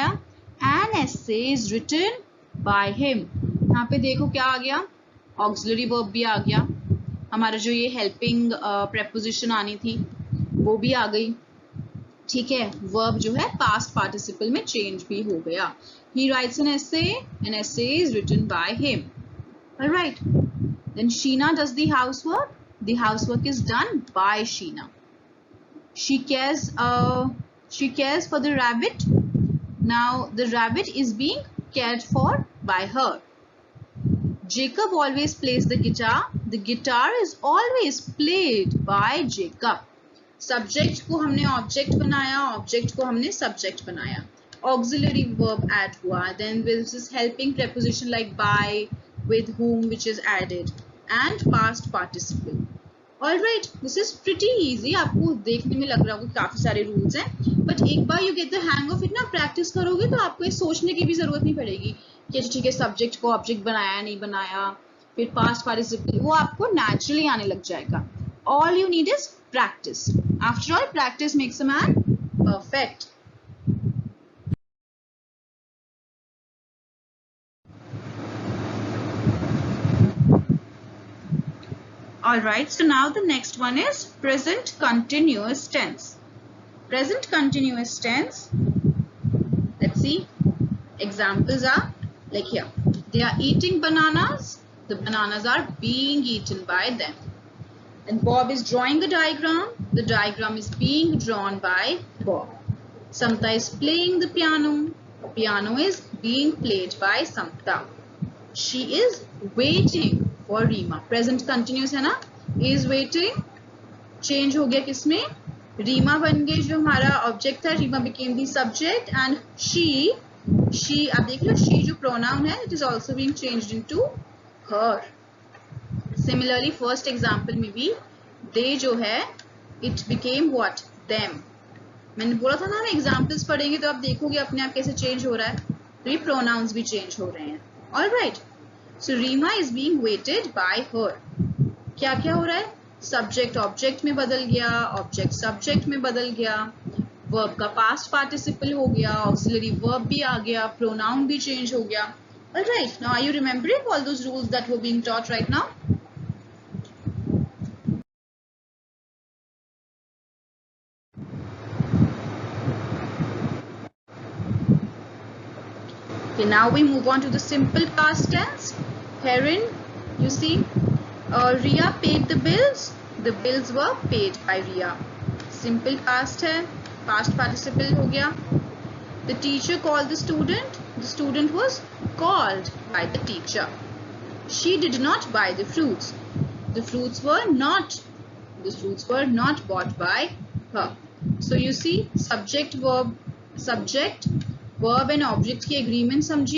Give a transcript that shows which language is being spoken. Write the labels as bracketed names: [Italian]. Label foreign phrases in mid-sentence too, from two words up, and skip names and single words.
[English] an essay is written by him. [Hindi] यहाँ पे देखो क्या आ गया? [English] auxiliary verb [Hindi] भी आ गया. हमारा जो ये [English] helping preposition [Hindi] आनी थी वो भी आ गई. ठीक है, वर्ब जो है [English] past participle [Hindi] में चेंज भी हो गया. [English] he writes an essay is written by him. alright, then Sheena does the housework. the housework is done by Sheena. She cares for the rabbit. Now the rabbit is being cared for by her. Jacob always plays the guitar. The guitar is always played by Jacob. [Hindi] Subject को हमने object बनाया, object को हमने subject बनाया. [English] Auxiliary verb add हुआ. Then this is helping preposition like by, with, whom, which is added, and past participle. Alright, this is pretty easy. [Hindi] आपको देखने में लग रहा होगा काफी सारे रूल्स हैं, बट एक बार [English] you get the hang of it [Hindi] ना, प्रैक्टिस करोगे तो आपको ये सोचने की भी जरूरत नहीं पड़ेगी कि ठीक है सब्जेक्ट को ऑब्जेक्ट बनाया नहीं बनाया, फिर [English] past participle, [Hindi] वो आपको naturally आने लग जाएगा. [English] All you need is practice. After all, practice makes a man perfect. Alright, so now the next one is present continuous tense. Present continuous tense, let's see, examples are like here. They are eating bananas, the bananas are being eaten by them. And Bob is drawing a diagram, the diagram is being drawn by Bob. Samta is playing the piano is being played by Samta. She is waiting for Rima. Present continuous [Hindi] है ना, [English] is waiting, [Hindi] change हो गया किसमें, Rima बन गई जो हमारा object था, [English] Rima became the subject and she [Hindi] आप देख लो, [English] she जो pronoun है, it is also being changed into her. [Hindi] Similarly, [English] first example [Hindi] में भी they जो है, [English] it became what, them. [Hindi] मैंने बोला था ना, examples पढ़ेंगे तो आप देखोगे अपने आप कैसे change हो रहा है, तो ये pronouns भी change हो रहे हैं. [English] All right. So Rima is being waited by her. [Hindi] क्या क्या हो रहा है, subject object में बदल गया, object subject में बदल गया, verb का [English] past participle [Hindi] हो गया, [English] auxiliary verb [Hindi] भी आ गया, pronoun भी change हो गया. [English] Alright, now are you remembering all those rules that were being taught right now? Okay, now we move on to the simple past tense. Herein, you see, Ria paid the bills. The bills were paid by Ria. Simple past [Hindi] है, [English] past participle [Hindi] हो गया. [English] The teacher called the student. The student was called by the teacher. She did not buy the fruits. The fruits were not bought by her. So you see, subject, verb and object की agreement समझी.